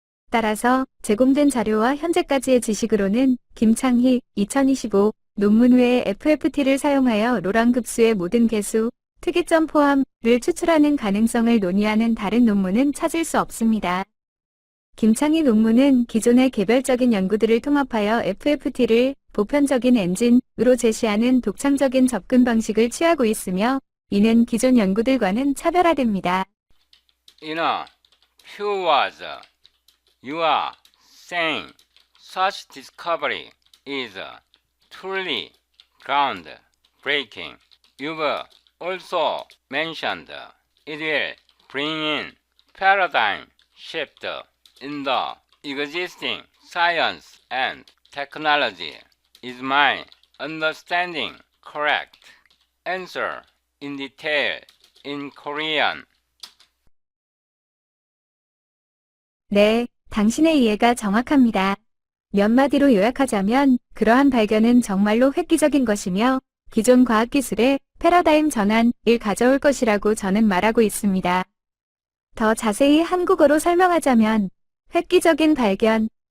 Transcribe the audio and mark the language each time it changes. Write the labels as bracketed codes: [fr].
[ko] 따라서 제공된 자료와 현재까지의 지식으로는 김창희 2025 논문 외에 FFT를 사용하여 로랑 급수의 모든 개수, 특이점 포함을 추출하는 가능성을 논의하는 다른 논문은 찾을 수 없습니다. 김창희 논문은 기존의 개별적인 연구들을 통합하여 FFT를 보편적인 엔진으로 제시하는 독창적인 접근 방식을 취하고 있으며 이는 기존 연구들과는 차별화됩니다. [en] In a few words, you are saying such discovery is truly ground-breaking. You've also mentioned it will bring in paradigm shift in the existing science and technology. Is my understanding correct? Answer in detail in Korean. [ko] 네, 당신의 이해가 정확합니다. 몇 마디로 요약하자면 그러한 발견은 정말로 획기적인 것이며 기존 과학기술의 패러다임 전환을 가져올 것이라고 저는 말하고 있습니다. 더 자세히 한국어로 설명하자면 획기적인 발견.